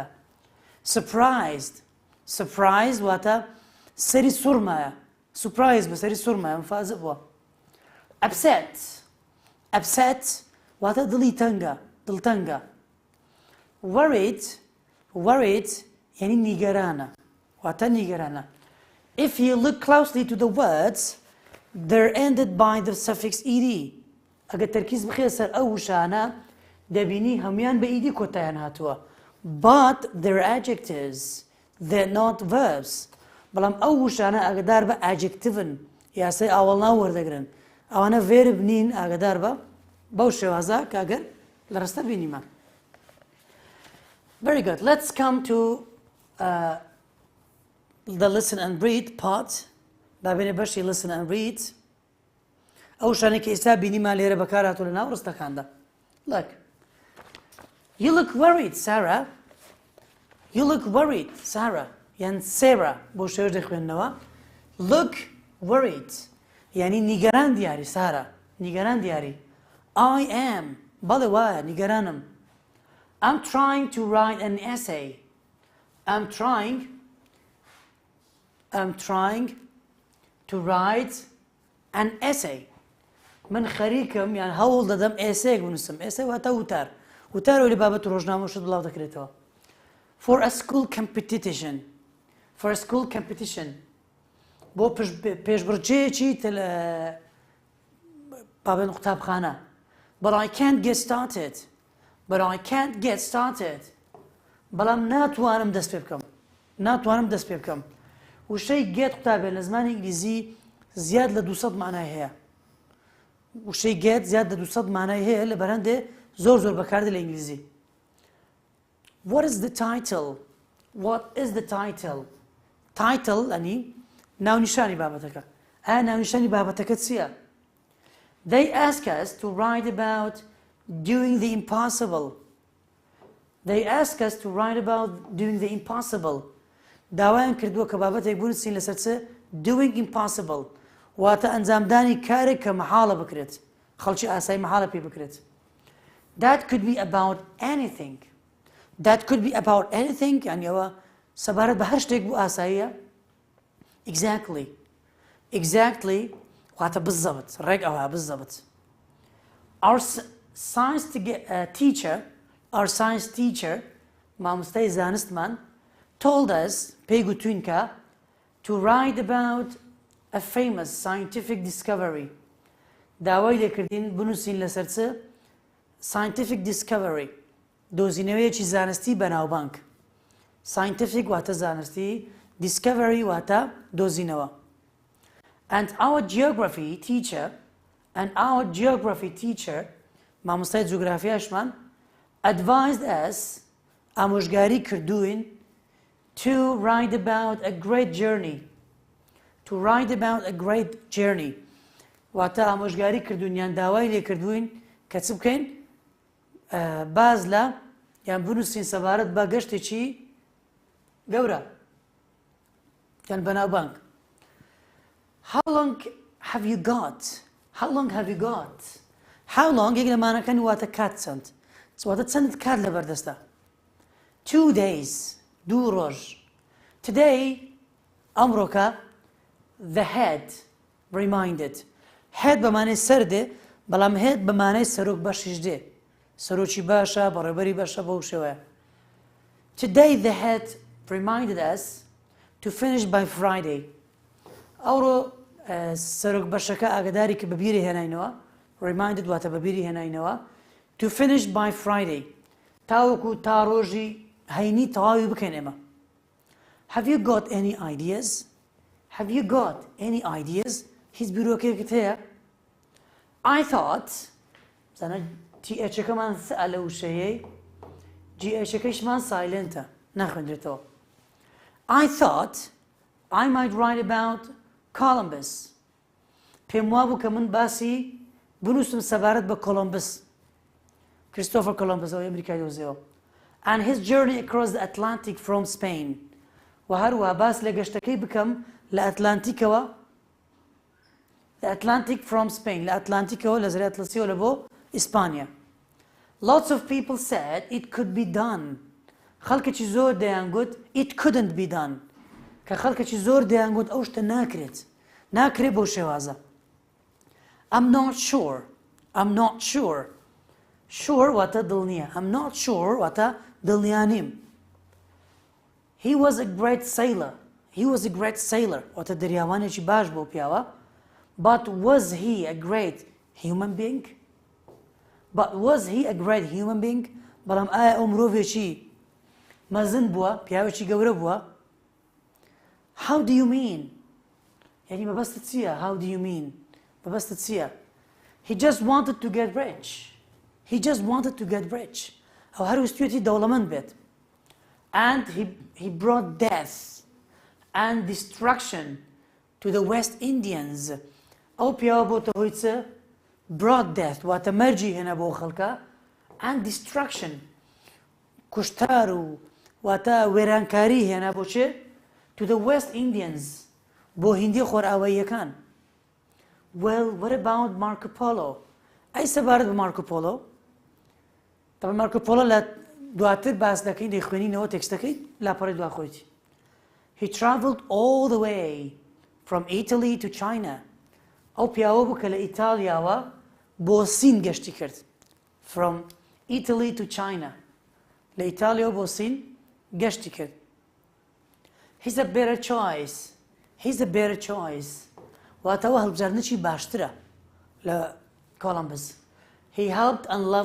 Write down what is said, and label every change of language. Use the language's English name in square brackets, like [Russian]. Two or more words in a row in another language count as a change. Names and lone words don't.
[English] Surprised. Surprised [Central Kurdish] واتە سەری سوڕمایە، surprise بە سەری سوڕمایە، مفازە بووە. [English] Upset. Upset [Central Kurdish] واتە دڵی تەنگە، دڵتەنگە. [English] Worried. Worried [Central Kurdish] یعنی نیگەرانە، واتە نیگەرانە. [English] If you look closely to the words, they're ended by the suffix ed. [Central Kurdish] ئەگەر تەرکیز بخێ سەر ئەو وشانە دەبینی هەمویان بە ئیدی کۆتاییان هاتووە. [English] But they're adjectives. They're not verbs. [Central Kurdish] بەڵام ئەو وشانە ئاگادار بە adjectivن، یاسای ئاوەڵناو وەردەگرن. ئەوانە verb نین، ئاگادار بە بەو شێوازە کە ئەگەر لە ڕستە بینیمان. [English] Very good. Let's come to the listen and read part. [Central Kurdish] بابێنێ بەشی [English] listen and read. [Central Kurdish] ئەو شانێک کە ئێستا بینیمان لێرە بەکار هاتووە لە ناو ڕستەکاندا. [English] Look. You look worried, Sarah. You look worried, Sarah. [Central Kurdish] یان Sarah بۆ شێوەش دەخوێننەوە. [English] Look worried. [Central Kurdish] یعنی نیگەران دیاری سارا. نیگەران دیاری. [English] I am. [Central Kurdish] بەڵێ وایە نیگەرانم. [English] I'm trying to write an essay. I'm trying to write an essay. [Central Kurdish] من خەریکم یان هەوڵ دەدەم ئێسەیەک بنووسم. ئێسەی واتە وتار. وتارەوە لە بابەت ڕۆژنامە شت بڵاو دەکرێتەوە. [English] For a school competition. For a school competition. [Central Kurdish] بۆ پێشبڕکێیەکی بابەت قوتابخانە. [English] But I can't get started. But I can't get started. [Central Kurdish] بەڵام ناتوانم دەست پێ بکەم. ناتوانم دەست پێ بکەم. وشەی get قوتابێن لە زمانی ئینگلیزی زیاد لە 200 مانای هەیە. وشەی get زیاد لە 200 مانای هەیە لە بەرهەندێ زۆر بەکاردێت لە ئینگلیزی. [English] What is the title? What is the title? [Central Kurdish] Title ئەنی ناونیشانی بابەتەکە. ئایا ناونیشانی بابەتەکە چییە؟ [English] They ask us to write about doing the impossible. They ask us to write about doing the impossible. [Central Kurdish] داوایان کردووە کە بابەتێک بنووسین لەسەر چ [English] doing impossible [Central Kurdish] واتە ئەنجامدانی کارێک کە مەحاڵە بکرێت، خەڵکی ئاسایی مەحاڵە پێ بکرێت. [English] that could be about anything that could be about anything [Central Kurdish] يعني ئەوە سەبارەت بە هەر شتێک بوو ئاساییە exactly واتە بالضبط ڕێک ئەوە بالضبط [English] our science teacher [Central Kurdish] مامۆستای زانستمان [English] told us [Central Kurdish] پێی گوتوین کە [English] to write about a famous scientific discovery [Central Kurdish] داوای لێکردین بنووسین لەسەر چ [English] scientific discovery [Central Kurdish] دۆزینەوەیەکی زانستی بەناوبانگ scientific واتە زانستی discovery واتە دۆزینەوە [English] and our geography teacher [Central Kurdish] مامۆستای جوگرافیاشمان [English] advised us [Central Kurdish] ئامۆژگاری کردوین [English] to write about a great [Central Kurdish] journey واتە ئامۆژگاری کردوین یان داوای لێ کردوین کە چ بکەین باز لە یان بنووسین سەبارەت بە گەشتێکی گەورە یان بەناوبانگ [English] how long have you got how long [Central Kurdish] یەک لەمانەکانی واتە کات چەند واتە چەندت کات لەبەردەستە 2 days دوو ڕۆژ today ئەمڕۆکە [English] the head reminded [Central Kurdish] head بەمانەی سەر دێ بەڵام head بەمانەی سەرۆک بەشیش دێ سەرۆکی باشە بەڕێبەری باشە بەو شێوەیە [English] today the head reminded us to finish by Friday [Central Kurdish] ئەوڕۆ سەرۆک بەشەکە ئاگاداری کە بەبیری هێناینەوە reminded واتە بەبیری هێناینەوە [English] to finish by Friday [Central Kurdish] تاوەکو تا ڕۆژی هەینی تەواوی بکەین ئێمە [English] have you got any [Central Kurdish] ideas هیچ بیرۆکێکت هەیە [English] I thought [Central Kurdish] زانە THەکەمان سە لە وشەیەی GHەکەیشمان سایلنتە ناخوێندرێتەوە [English] I thought I might write about Columbus [Central Kurdish] پێم وابوو کە من باسی بنووسم سەبارەت بە کۆلۆمبس کریستۆفەر کۆلۆمبس ئەوەی ئەمریکای دۆزیەوە [English] and his journey across the Atlantic from Spain [Central Kurdish] و هەروە باس لە گەشتەکەی بکەم لە ئەتلانتیکەوە [English] the Atlantic from Spain [Central Kurdish] لە ئەتلانتیکەوە لە زەریای ئەتلسیەوە لە بۆ ئیسپانیا [English] lots of people said it could be done [Central Kurdish] خەڵکێکی زۆر دەیانگوت [English] it couldn't be done [Central Kurdish] کە خەڵکێکی زۆر دەیانگوت ئەو شتە ناکرێت بۆ شێوازە [English] I'm not sure [Central Kurdish] واتە دڵنیە [English] I'm not sure [Central Kurdish] واتە دڵنیانیم [English] he was a great sailor [Central Kurdish] واتە دەریاوانێکی باش بۆ پیاوە [English] but was he a great human being [Central Kurdish] بەڵام ئایا ئەو مرۆڤێکی مەزن بووە پیاوێکی گەورە بووە [English] how do you mean [Central Kurdish] یعنی مەبەستت چییە مەبەستت چییە [English] he just wanted to get rich [Central Kurdish] ئەو هەر ویستوێتی دەوڵەمەند بێت [English] and he brought death and destruction to the West Indians [Central Kurdish] ئەو پیاوە بۆتە هۆی چ [English] brought death [Central Kurdish] واتە مەرجی هێنا بۆ خەڵکە [English] and destruction [Central Kurdish] کوشتار و واتە وێرانکاری هێنا بۆ چێ [English] to the West Indians [Central Kurdish] بۆ هیندی خۆرئاواییەکان [English] well what about Marco Polo [Central Kurdish] ئەی سەبارەت بە Marco Polo طبعا Marco Polo لە دواتر باس دەکەین دەیخوێنینەوە تێکستەکەی لاپەڕی دواخۆیتی [English] he traveled all the way from Italy to China [Central Kurdish] ئەو پیاوە بوو کە لە ئیتالیاوە بۆ سین گەشتی کرد [English] from Italy to China [Central Kurdish] لە ئیتالیاوە بۆ سین گەشتی کرد [English] he's a better choice [Central Kurdish] واتەوە هەڵبژاردنێکی باشترە لە Columbus [English] he helped and